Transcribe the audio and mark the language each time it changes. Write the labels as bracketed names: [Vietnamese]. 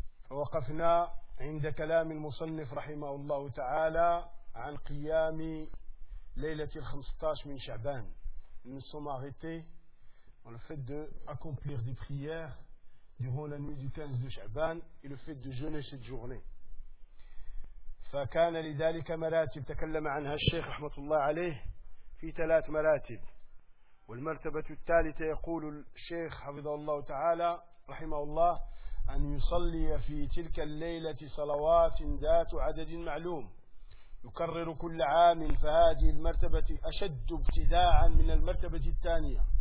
[Arabic] وقفنا عند كلام المصنف رحمه الله تعالى عن قيام ليلة الخمستاش من شعبان. [French] Nous sommes arrêtés en le fait d'accomplir des prières durant la nuit du 15 de Sha'ban et le fait de jeûner cette journée. [Arabic] فكان لذلك مراتب تكلم عنها الشيخ رحمة الله عليه في ثلاث مراتب. والمرتبة الثالثة يقول الشيخ حفظه الله تعالى رحمه الله أن يصلي في تلك الليلة صلوات ذات عدد معلوم يكرر كل عام، فهذه المرتبة أشد ابتداعا من المرتبة الثانية.